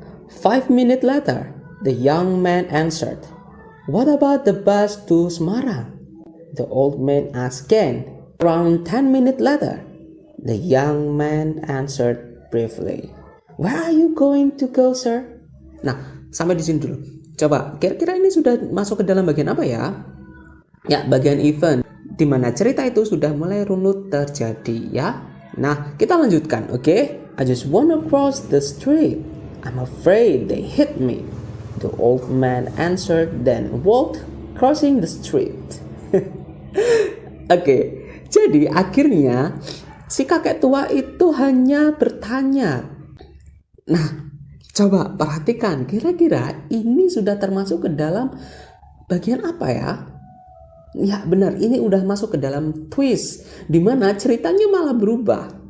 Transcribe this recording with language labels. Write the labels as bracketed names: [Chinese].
[English] 5 minutes later, the young man answered, "What about the bus to Semarang?" The old man asked again. Around 10 minutes later, the young man answered briefly, "Where are you going to go, sir?" [Indonesian] Nah, sampai di sini dulu. Coba, kira-kira ini sudah masuk ke dalam bagian apa ya? Ya, bagian event, di mana cerita itu sudah mulai runut terjadi ya. Nah, kita lanjutkan, oke? [English] I just wanna cross the street. I'm afraid they hit me. The old man answered, then walked crossing the street. [Indonesian] Oke, jadi akhirnya si kakek tua itu hanya bertanya. Nah, coba perhatikan, kira-kira ini sudah termasuk ke dalam bagian apa ya? Ya benar, ini udah masuk ke dalam twist, di mana ceritanya malah berubah.